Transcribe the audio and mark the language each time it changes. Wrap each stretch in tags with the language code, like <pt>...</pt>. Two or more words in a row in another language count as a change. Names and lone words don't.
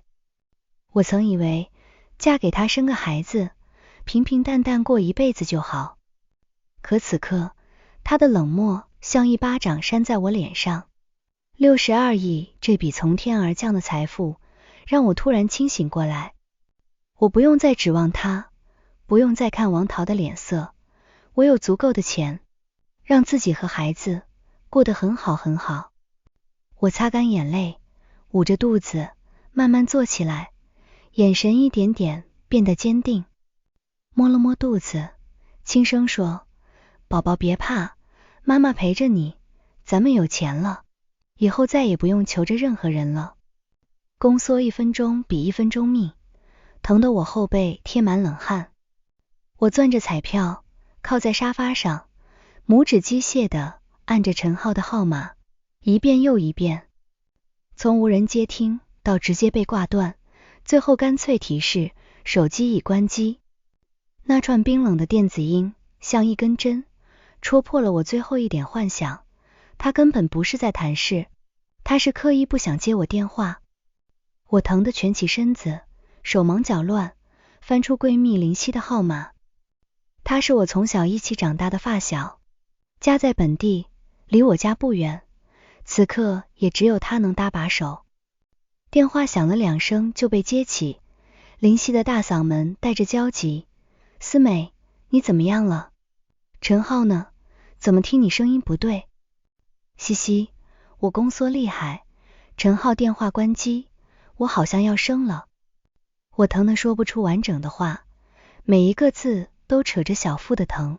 <zh>我曾以為嫁給他生個孩子，平平淡淡過一輩子就好，可此刻他的冷漠像一巴掌扇在我臉上。62億這筆從天而降的財富讓我突然清醒過來，我不用再指望他，不用再看王桃的臉色，我有足夠的錢讓自己和孩子過得很好很好。我擦乾眼淚，捂着肚子慢慢坐起來，眼神一點點變得堅定，摸了摸肚子，輕聲說：寶寶別怕，媽媽陪着你，咱們有錢了，以後再也不用求着任何人了。宮縮1分鐘比1分鐘密，疼得我後背貼滿冷汗。我攥着彩票，靠在沙發上，拇指機械地按着陳浩的號碼，一遍又一遍，從無人接聽到直接被掛斷，最後乾脆提示手機已關機。那串冰冷的電子音像一根針，戳破了我最後一點幻想。他根本不是在談事，他是刻意不想接我電話。我疼得蜷起身子，手忙腳亂，翻出閨蜜林夕的號碼。她是我從小一起長大的發小，家在本地，離我家不遠，此刻也只有她能搭把手。電話響了2聲就被接起，林夕的大嗓門帶着焦急：思美，你怎麼樣了？陳浩呢？怎麼聽你聲音不對？西西，我宮縮厲害。陳浩電話關機，我好像要生了。我疼得說不出完整的話，每一個字都扯着小腹的疼。</zh>